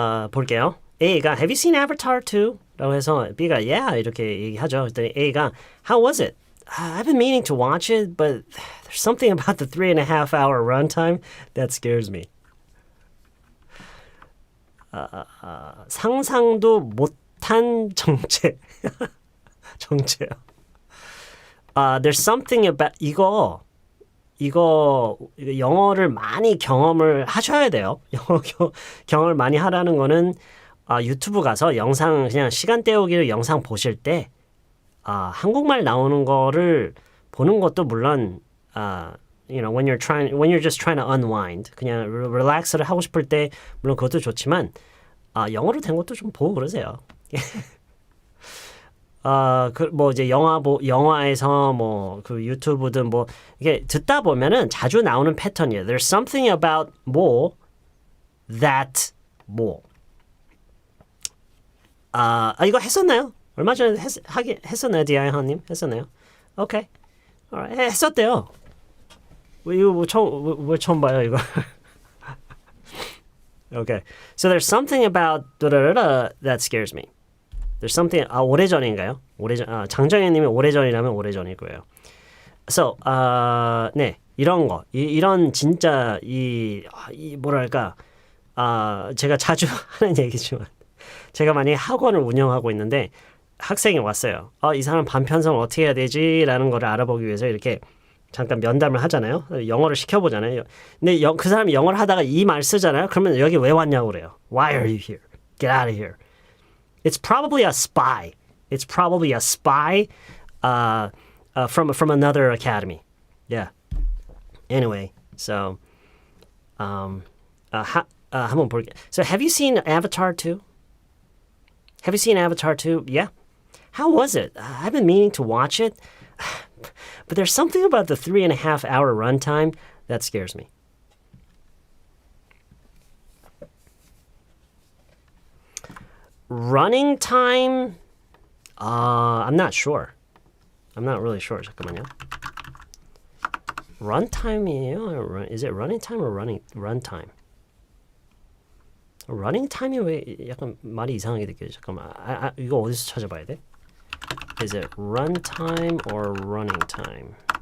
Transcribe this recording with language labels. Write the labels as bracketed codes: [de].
[ko] 볼게요. [en] A가 Have you seen Avatar 2? [ko] 라고 해서 B가 Yeah 이렇게 얘기하죠. 그랬더니 A가 [en] How was it? I've been meaning to watch it, but there's something about the 3.5-hour runtime that scares me. [ko] 상상도 못한 정체. 정체요. [en] There's something about [ko] 이거 영어를 많이 경험을 하셔야 돼요. 경험을 많이 하라는 거는 유튜브 가서 영상 그냥 시간 때우기로 영상 보실 때 한국말 나오는 거를 보는 것도 물론 [en] when you're just trying to unwind [ko] 그냥 릴렉스를 하고 싶을 때 물론 그것도 좋지만 영어로 된 것도 좀 보고 그러세요. 이제 영화에서 유튜브든 이게 듣다 보면은 자주 나오는 패턴이에요. [en] There's something about that [ko] 이거 했었나요? 얼마 전에 했었나요, 디아이하님? 했었나요? 오케이. 했었대요. 이거 처음 봐요, 이거. [en] Okay. So there's something about that scares me. There's something [ko] 오래전인가요? 장정현님이 오래전이라면 오래전일 거예요. So 네 이런 거 이런 진짜 뭐랄까 제가 자주 하는 얘기지만 제가 만약에 학원을 운영하고 있는데 학생이 왔어요. 이 사람 반편성을 어떻게 해야 되지라는 거를 알아보기 위해서 이렇게 잠깐 면담을 하잖아요. 영어를 시켜보잖아요. 근데 그 사람이 영어를 하다가 이 말 쓰잖아요. 그러면 여기 왜 왔냐고 그래요. [en] Why are you here? Get out of here. It's probably a spy. It's probably a spy from another academy. Yeah. Anyway, so [ko] 한번 볼게. [en] So have you seen Avatar 2? Have you seen Avatar 2? Yeah. How was it? I've been meaning to watch it, but there's something about the 3.5-hour runtime that scares me. Running time? I'm not sure. I'm not really sure. [ko] 잠깐만요. [en] Runtime이에요? Is it running time or runtime? [ko] Running time이 왜 약간 말이 이상하게 느껴져? 잠깐만. 이거 어디서 찾아봐야 돼? [en] Is it runtime or running time?